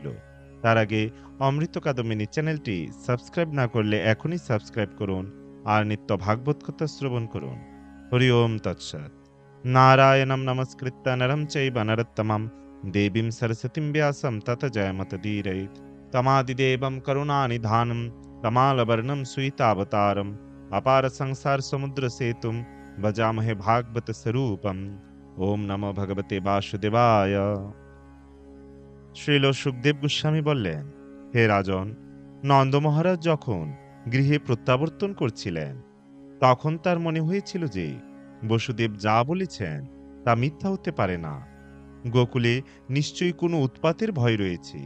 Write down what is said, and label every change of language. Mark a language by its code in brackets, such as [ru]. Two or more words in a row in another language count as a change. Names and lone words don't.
[bn] তার আগে অমৃত কাদম্বিনী চ্যানেলটি সাবস্ক্রাইব না করলে এখনই সাবস্ক্রাইব করুন আর নিত্য ভাগবত কথা শ্রবণ করুন। [sa] হরি ওম তৎসৎ। নারায়ণং নমস্কৃত্য নরং চৈব নরোত্তমং দেবীং সরস্বতীং ব্যাসং তত জয়মুদীরয়েৎ। তমাদিদেবং করুণানিধাनं তমালবর্ণং সুইতাবতারम् अपार संसार समुद्र सेतुं भजामहे भागवत स्वरूपम्। ওম নমো ভগবতে বাসুদেবায়। [bn] শ্রীল সুখদেব গোস্বামী বললেন, হে রাজন, নন্দ মহারাজ যখন গৃহে প্রত্যাবর্তন করছিলেন তখন তার মনে হয়েছিল যে বসুদেব যা বলেছেন তা মিথ্যা হতে পারে না। গোকুলে নিশ্চয়ই কোনো উৎপাতের ভয় রয়েছে।